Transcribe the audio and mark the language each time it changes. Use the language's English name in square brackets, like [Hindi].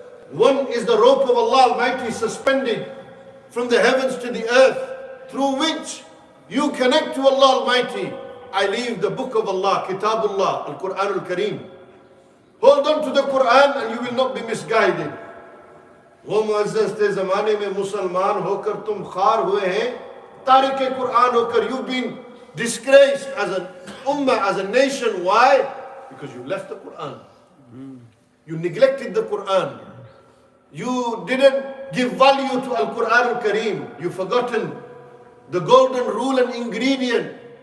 [English] One is the rope of Allah Almighty suspended from the heavens to the earth, through which you connect to Allah Almighty. I leave the book of Allah, Kitabullah, Al-Quran Al-Kareem. Hold on to the Quran and you will not be misguided. [Hindi] वो मुअज़्ज़ज़ थे ज़माने में मुसलमान होकर तुम खार हुए हैं तारिक कुरान होकर. [English] You've been disgraced as an ummah, as a nation. Why? Because you left the Quran. You neglected the Quran. You didn't give value to Al-Quran Al-Kareem. You've forgotten the golden rule and ingredient.